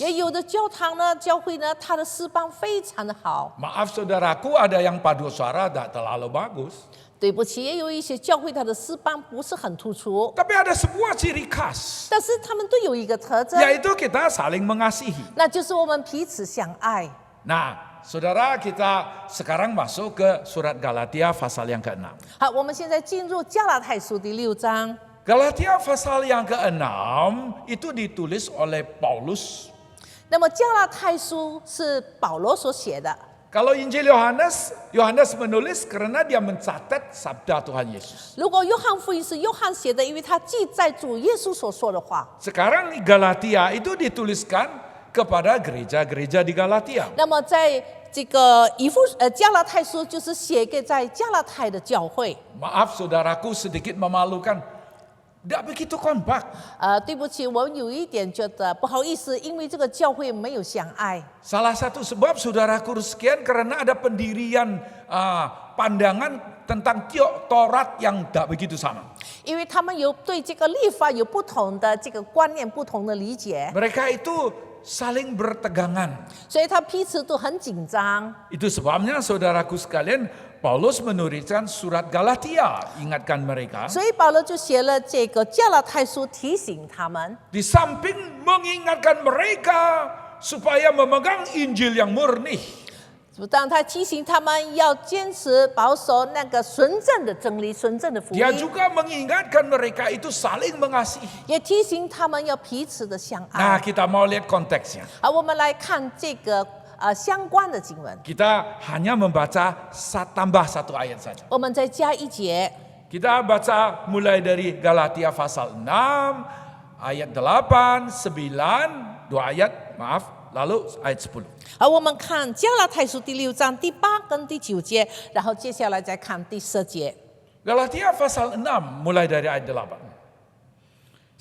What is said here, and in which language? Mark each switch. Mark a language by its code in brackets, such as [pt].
[zh] 也有的教堂呢，教会呢，它的诗班非常的好。 [id] Maaf saudaraku, ada yang padu suara enggak terlalu bagus. [zh] 对不起，也有一些教会它的诗班不是很突出， [id] Tapi ada sebuah ciri khas, [zh] 但是他们都有一个特征， [id] yaitu kita saling mengasihi. [zh] 那就是我们彼此相爱。 [id] Nah, saudara, kita sekarang masuk ke surat Galatia pasal yang ke-6. [zh] 好，我们现在进入加拉太书第6章。 [id] Galatia pasal yang ke-6 itu ditulis oleh Paulus. [zh] 那么加拉太书是保罗所写的。 [id] Kalau Injil Yohanes menulis karena dia mencatat sabda Tuhan Yesus. [zh] 如果约翰福音是约翰写的，因为他记载主耶稣所说的话。 [id] Sekarang Galatia itu dituliskan kepada gereja-gereja di Galatia. [zh] 那么在这个加拉太书就是写给在加拉太的教会。 [id] Maaf saudaraku sedikit memalukan. Tidak begitu kompak. [zh] 对不起，我有一点觉得不好意思，因为这个教会没有相爱。 [id] Salah satu sebab saudaraku sekian karena ada pendirian pandangan tentang Taurat yang tidak begitu sama. [zh] 因为他们有对这个律法有不同的这个观念、不同的理解， [id] Mereka itu saling bertegangan. [zh] 所以他彼此都很紧张。 [id] Itu sebabnya saudaraku sekalian, Paulus menuliskan surat Galatia, ingatkan mereka. [zh] 所以保罗就写了这个加拉太书，提醒他们。 [id] Di samping mengingatkan mereka supaya memegang Injil yang murni. [zh] 当他提醒他们要坚持保守那个纯正的真理、纯正的福音， [id] Dia juga mengingatkan mereka itu saling mengasihi. [zh] 也提醒他们要彼此的相 [id] Nah, [zh] 爱。 [id] kita mau lihat konteksnya. [zh] 好，我们来看这个相关的经文， [id] Kita hanya membaca tambah satu ayat saja. [zh] 我们再加一节。 [id] Kita baca mulai dari Galatia pasal 6 ayat 8, 9, 2 ayat, maaf, lalu ayat 10. [zh] 好，我们看加拉太书第6章第8跟第9节，然后接下来再看第10节。 [id] Galatia pasal 6 mulai dari ayat 8.